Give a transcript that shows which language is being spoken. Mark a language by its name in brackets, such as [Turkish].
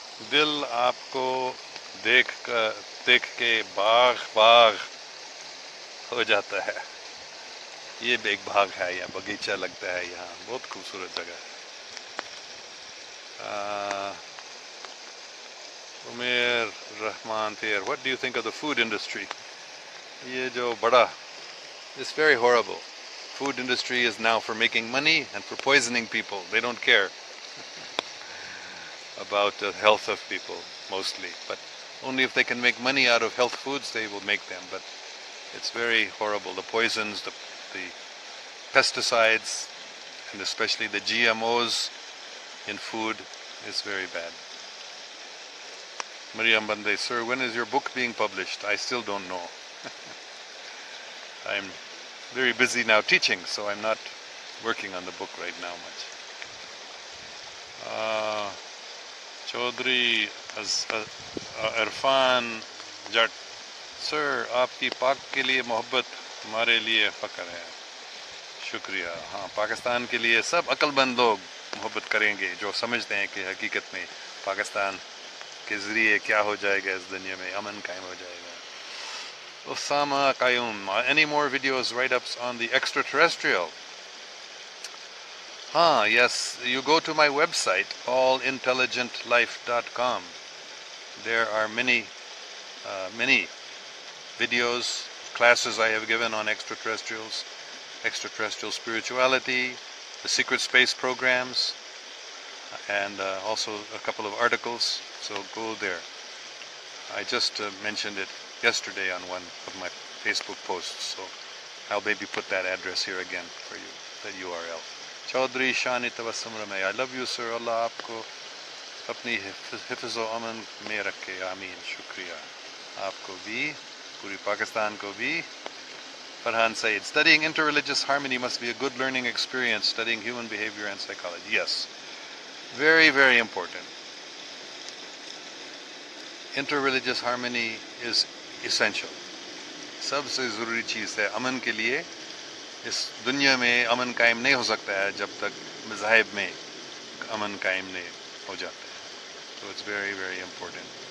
[Urdu] دل آپ کو دیکھ کے باغ ہو جاتا ہے. یہ بھی ایک باغ ہے یا باغیچہ لگتا ہے یہاں, بہت خوبصورت جگہ ہے. [English] عمیر رحمان پھر, what do you think of the food industry? [Urdu] یہ جو بڑا, [English] it's very horrible. Food industry is now for making money and for poisoning people. They don't care about the health of people mostly, but only if they can make money out of health foods they will make them. But it's very horrible. The poisons, the pesticides, and especially the GMOs in food is very bad. Maryam Bande, sir, when is your book being published? I still don't know. I'm very busy now teaching, so I'm not working on the book right now much. [Urdu] Chaudhry Irfan جٹ, سر آپ کی پاک کے لیے محبت ہمارے لیے فخر ہے. شکریہ. ہاں, پاکستان کے لیے سب عقل مند لوگ محبت کریں گے جو سمجھتے ہیں کہ حقیقت میں پاکستان کے ذریعے کیا ہو جائے گا, اس دنیا میں امن قائم ہو جائے گا. [English] Usama Qayyum, any more videos write-ups on the extraterrestrial? Yes, you go to my website, allintelligentlife.com. There are many videos, classes I have given on extraterrestrials, extraterrestrial spirituality, the secret space programs, and also a couple of articles, so go there. I just mentioned it yesterday on one of my Facebook posts, so I'll maybe put that address here again for you, that URL. [Urdu] Chaudhry شان تبسم رمے, [English] I love you sir. [Urdu] اللہ آپ کو اپنی حفظ و امن میں رکھے, آمین. شکریہ. آپ کو بھی, پوری پاکستان کو بھی. [English] Farhan Saeed, studying interreligious harmony must be a good learning experience, studying human behavior and psychology. Yes, very, very important. Interreligious harmony is essential. [Urdu] سب سے ضروری چیز ہے امن کے لیے. اس دنیا میں امن قائم نہیں ہو سکتا ہے جب تک مذاہب میں امن قائم نہیں ہو جاتا ہے. [English] تو it's very very important.